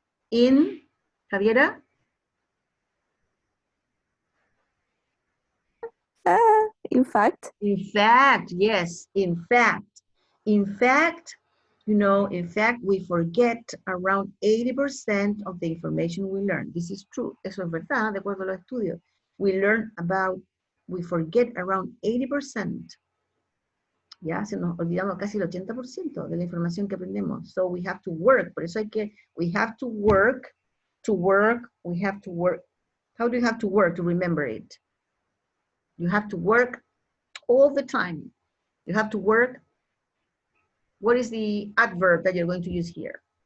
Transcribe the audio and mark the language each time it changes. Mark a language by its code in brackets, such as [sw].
[en] In, Javiera? In fact. In fact, yes, in fact. In fact, you know, in fact, we forget around 80% of the information we learn. This is true. [es] Eso es verdad, de acuerdo a los estudios. [en] We forget around 80%. [es] Ya, se nos olvidamos casi el 80% de la información que aprendemos. [en] So we have to work. [es] Por eso [en] we have to work, we have to work. How do you have to work to remember it? You have to work all the time. You have to work. What is the adverb that you're going to use here?